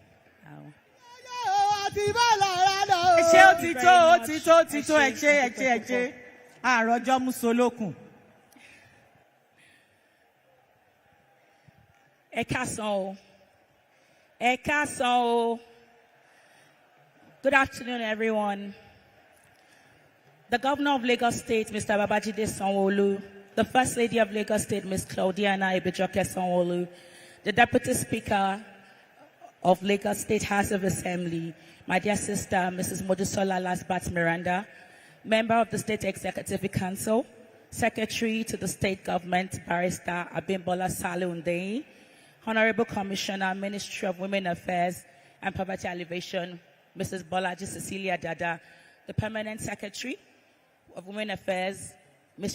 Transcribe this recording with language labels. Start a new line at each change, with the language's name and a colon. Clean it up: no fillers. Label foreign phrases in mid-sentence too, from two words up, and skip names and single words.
Yoruba: Àti bá lára lọ o. Ẹ ṣé ó ti tó, ẹ ṣé. Àròjọ Musolókun. Ẹ káàsán o.
English: Good afternoon, everyone. The Governor of Lagos State, Mr. Babajide Sanwo-Olu, the First Lady of Lagos State, Ms. Claudiana Ibijoke Sanwo-Olu, the Deputy Speaker of Lagos State House of Assembly, my dear sister, Mrs. Modusola Lasbat Miranda, member of the State Executive Council, Secretary to the State Government, Barrister Abimbola Saleh, Honorable Commissioner, Ministry of Women Affairs and Poverty Alleviation, Mrs. Bolaji Cecilia Dada, the Permanent Secretary of Women Affairs, Ms.